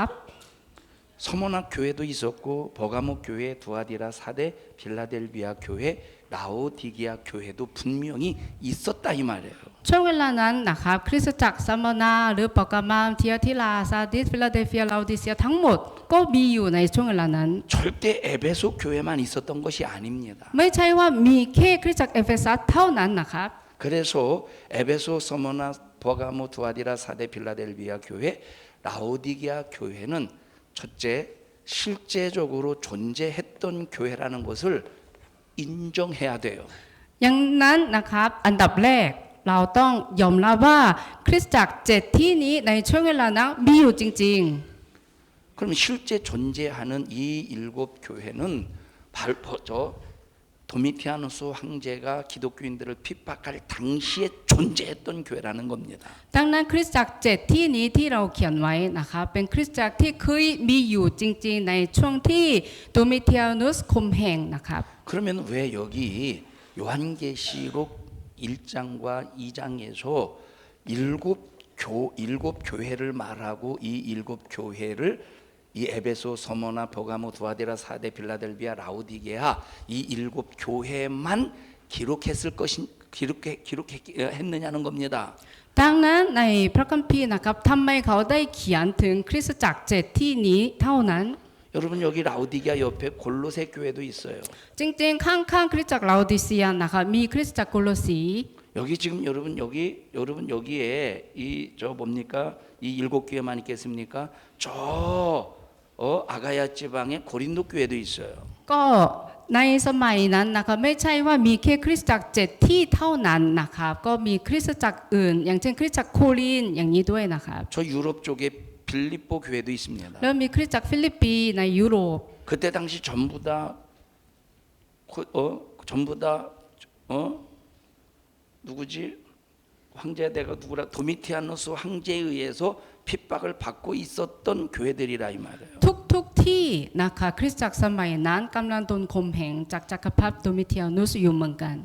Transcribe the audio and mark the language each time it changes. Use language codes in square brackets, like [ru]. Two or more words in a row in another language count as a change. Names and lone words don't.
[ko] 서머나 교회도 있었고 버가모 교회, 두아디라 사대, 빌라델비아 교회, 라오디게아 교회도 분명히 있었다 이 말이에요. [th] ช่วงเวลานั้นนะครับคริสตจักรซัมมานาหรือปอกามามเทียทิลาซาดิสฟิลาเดลเฟียลาดิเซียทั้งหมดก็มีอยู่ในช่วงเวลานั้น [ko] 절대 에베소 교회만 있었던 것이 아닙니다. [th] ไม่ใช่ว่ามีแค่คริสตจักรเอเฟซัสเท่านั้นนะครับ [ko] 그래서 에베소, 서머나, 버가모, 두아디라 사대, 빌라델비아 교회, 라오디게아 교회는 첫째 실제적으로 존재했던 교회라는 것을 인정해야 돼요. [th] อย่างนั้นนะครับอันดับแรกเราต้องยอมรับว่าคริสตจักร7ที่นี้ในช่วงเวลานั้นมีอยู่จริง [ko] 그럼 실제 존재하는 이 7교회는 도미티아누스 황제가 기독교인들을 핍박할 당시에 존재했던 교회라는 겁니다. [th] ๆดังนั้นคริสตจักร7ที่นี้ที่เราเขียนไว้นะคะเป็นคริสตจักรที่เคยมีอยู่จริงๆในช่วงที่โดมิเทียนุสคุมแห่งนะครับ [ko] 그러면 왜 여기 요한계시록 1장과 2장에서 일곱 교회를 말하고 이 7교회를 이 에베소, 서머나, 버가모, 두아디라, 사대, 빌라델비아, 라오디게아 이 7교회만 기록했느냐는 겁니다. [th] ดังนั้นในพระคัมภีร์นะครับทำไมเขาได้เขียนถึงคริสตจักร7ที่นี้เท่านั้น [ko] 여러분 여기 라오디게아 옆에 골로새 교회도 있어요. [th] จริงๆ ข้างๆคริสตจักรลาโอดิเซียนะคะมีคริสตจักรโกโลสี [ko] 여기 지금 여러분 여기에 이 저 뭡니까 이 7교회만 있겠습니까? 저 아가야 지방에 고린도 교회도 있어요. [th] ก็ในสมัยนั้นนะคะไม่ใช่ว่ามีแค่คริสตจักร7ที่เท่านั้นนะคะก็มีคริสตจักรอื่น อย่างเช่นคริสตจักรโครินธ์อย่างนี้ด้วยนะคะ [ko] 저 유럽 쪽에 빌립보 교회도 있습니다. [th] แล้วมีคริสตจักรฟิลิปปีในยุโรป [ko] 그때 당시 전부 다 누구지? 황제대가 누구라 도미티아누스 황제에 의해서 핍박을 받고 있었던 교회들이라 이 말이에요. [th] ทุกที่นะคะคริสตจักรสมัยนั้นกำลังโดนข่มเหงจากจักรพรรดิโดมิเทียนุสอยู่เหมือนกัน